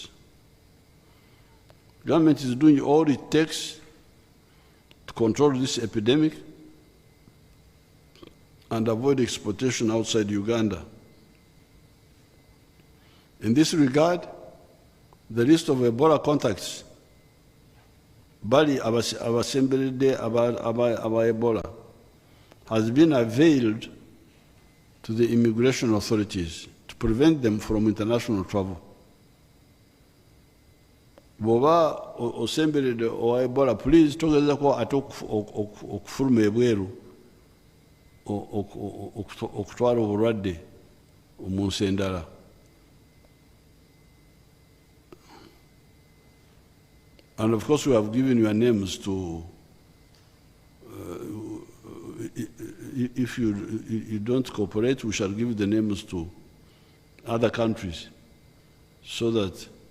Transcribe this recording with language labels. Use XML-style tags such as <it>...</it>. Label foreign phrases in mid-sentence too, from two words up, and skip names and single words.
<en>Government is doing all it takes to control this epidemic and avoid exportation outside Uganda. In this regard, the list of Ebola contacts</en> <lg>bali abasemberedde aba Ebola</lg> <en>has been availed to the immigration authorities to prevent them from international travel.</en> <lg>Boba osemberedde owa Ebola, please togezako ate okufuluma ebweru okutwala obulwadde mu nsi endala.</lg> <en>And of course, we have given your names to, if you don't cooperate, we shall give the names to other countries so that</en>